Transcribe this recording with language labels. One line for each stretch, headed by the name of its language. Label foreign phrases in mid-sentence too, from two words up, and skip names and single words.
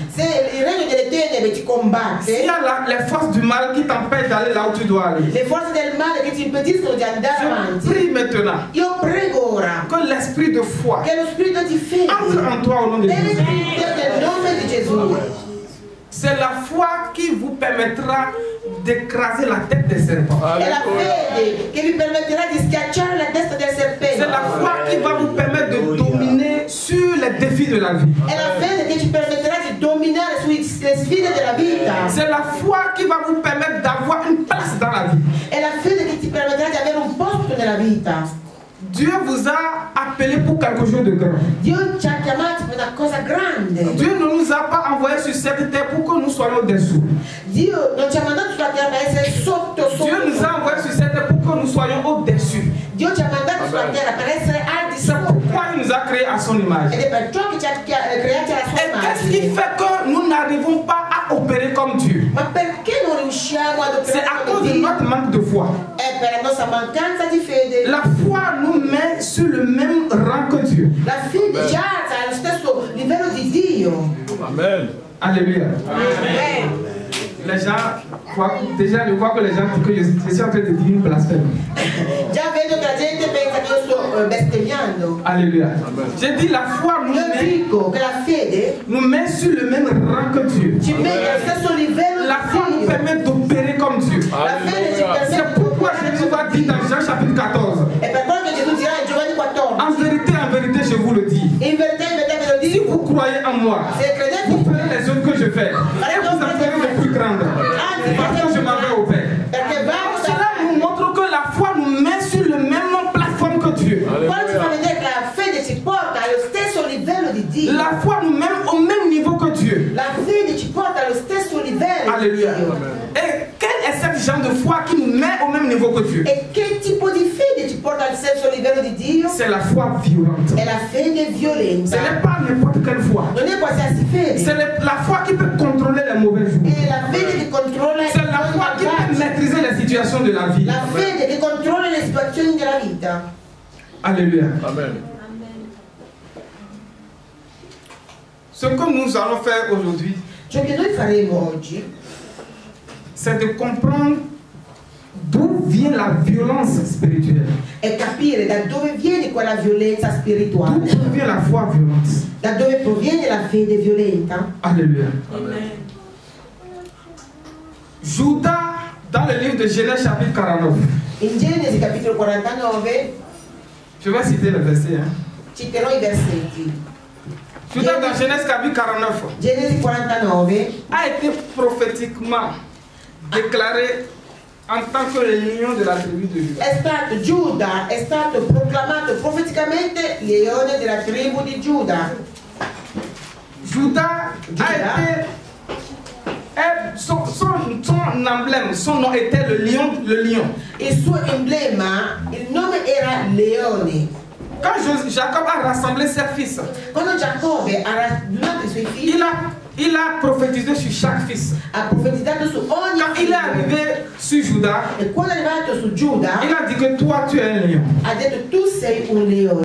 Italian: Se il regno delle tenebre ti combatte,
French: s'il y a les forces du mal qui t'empêchent d'aller là où tu dois aller,
Italian: le forze del male che ti impediscono di andare
French: je
Italian: avanti,
French: prie maintenant
Italian: io prego ora
French: que l'esprit de foi
Italian: che lo spirito di fede
French: entre en toi au nom de Jésus.
Italian: entra nel nome di Gesù.
French: C'est la foi qui vous permettra d'écraser la tête des serpents.
Italian: È la fede che vi permetterà di schiacciare la testa del serpente.
French: C'est la foi qui va vous permettre de dominer sur les défis de la vie.
Italian: È la fede che ci permetterà di dominare sulle sfide della vita.
French: C'est la foi qui va vous permettre d'avoir une place dans la vie.
Italian: È la fede che ti permetterà di avere un posto nella vita.
French: Dieu vous a appelé pour quelque chose de grand.
Italian: Dio ci ha chiamati per una cosa grande.
French: Dieu ne nous a pas envoyés sur cette terre pour que nous soyons dessous.
Italian: Dio non ci ha mandato sulla terra per essere sotto.
French: Dieu nous a envoyés sur cette terre pour que nous soyons au-dessus.
Italian: Dio ci ha mandato sulla terra per essere al di
French: C'est
Italian: sopra.
French: pourquoi il nous a créés à son image.
Italian: Ed è per ciò che ci ha creati alla sua
French: Et qu'est-ce qui
Italian: immagine.
French: fait que nous n'arrivons pas à opérer comme Dieu?
Italian: Ma perché non riusciamo ad
French: C'est
Italian: operare
French: à
Italian: come
French: cause de
Italian: Dio?
French: notre manque de foi.
Italian: È per la nostra mancanza di fede.
French: La foi nous met sur le même rang que Dieu.
Italian: La fede ci alza allo stesso livello di Dio.
French: Amen. Alléluia. Amen. Les gens voient, déjà je vois que les gens disent que je suis en train de dire une blasphème.
Italian: Già vedo che la gente pensa che io sto bestemmiando.
French: Alléluia. J'ai dit la foi
Italian: Io dico che la fede
French: nous met sur le même rang que Dieu.
Italian: ci mette allo stesso livello
French: La foi
Italian: di
French: nous
Italian: Dio.
French: permet d'opérer comme Dieu.
Italian: La fede ci
French: C'est
Italian: permette
French: pourquoi Jésus va dire dans Jean chapitre 14.
Italian: è per quello che Gesù dirà in Giovanni 14.
French: En vérité, je vous le dis.
Italian: In verità ve lo
French: Si
Italian: dico.
French: vous croyez en moi,
Italian: Se credete,
French: vous ferez les œuvres que je fais. Et vous en ferez les plus grandes. Parce que je m'en vais au Père.
Italian: perché vado
French: Cela
Italian: da
French: nous montre que la foi nous met sur le même plateforme que Dieu.
Italian: quello ci fa vedere che la fede ci porta allo stesso livello di Dio.
French: La foi nous met au même niveau que Dieu.
Italian: La fede ci porta allo stesso livello
French: Alléluia.
Italian: di Dio.
French: Et quel est ce genre de foi qui nous met au même niveau que Dieu?
Italian: E che tipo di fede ci porta allo stesso livello di Dio?
French: C'est la foi violente.
Italian: È la fede
French: Ce
Italian: violenta.
French: n'est pas n'importe quelle foi.
Italian: Non è qualsiasi fede.
French: C'est la foi qui peut contrôler les mauvais jours.
Italian: È la fede che controlla i
French: C'est la foi qui peut
Italian: malvagi.
French: maîtriser les situations de la vie.
Italian: La fede che controlla le situazioni della vita.
French: Alléluia. Amen. Ce que nous allons faire aujourd'hui,
Italian: Ciò che noi faremo oggi
French: c'est de comprendre d'où vient la violence spirituelle.
Italian: è capire da dove viene quella violenza
French: D'où
Italian: spirituale,
French: vient la foi violente.
Italian: da dove proviene la fede violenta.
French: Alléluia. Amen. Judas, dans le livre de Genèse chapitre 49,
Italian: In Genesi capitolo 49
French: je vais citer le verset.
Italian: citerò i versetti.
French: Judas dans Genèse chapitre 49
Italian: Genesi 49
French: a été prophétiquement déclaré en tant que le lion de la tribu de Juda.
Italian: Giuda è stato proclamato profeticamente leone della tribù di Giuda.
French: Judas a été Son emblème, son nom était le lion.
Italian: Il suo emblema, il nome era Leone.
French: Quand Jacob a rassemblé ses fils,
Italian: Quando Giacobbe ha radunato i suoi figli,
French: il a prophétisé sur chaque fils.
Italian: ha profetizzato su ogni
French: Quand il est
Italian: figlio.
French: arrivé sur Juda,
Italian: E quando è arrivato su Giuda,
French: il a dit que toi tu es un lion.
Italian: ha detto tu sei un leone.